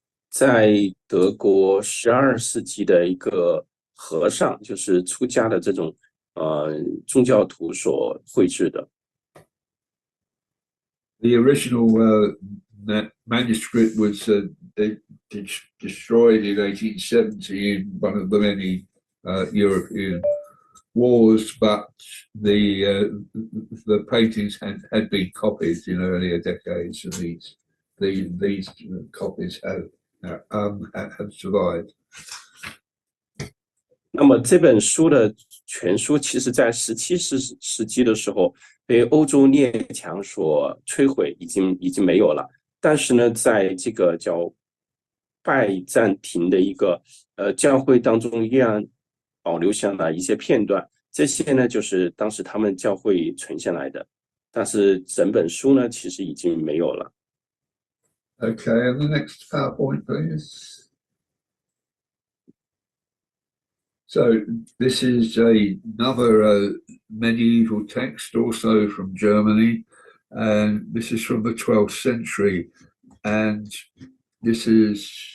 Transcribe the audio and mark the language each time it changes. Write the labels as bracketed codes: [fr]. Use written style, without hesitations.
[zh] 在德国12世纪的一个和尚，就是出家的这种宗教徒所绘制的。 [en] The original manuscript was destroyed in 1870 in one of the many European wars, but the paintings had been copied in earlier decades, and these copies have survived. [zh] 那么这本书的全书，其实在17世纪的时候被欧洲列强所摧毁，已经没有了。但是呢，在这个叫拜占庭的一个教会当中，依然保留下来一些片段。这些呢，就是当时他们教会存下来的，但是整本书呢，其实已经没有了。 [en] Okay, and the next PowerPoint, please. So this is another medieval text, also from Germany, and this is from the 12th century, and this is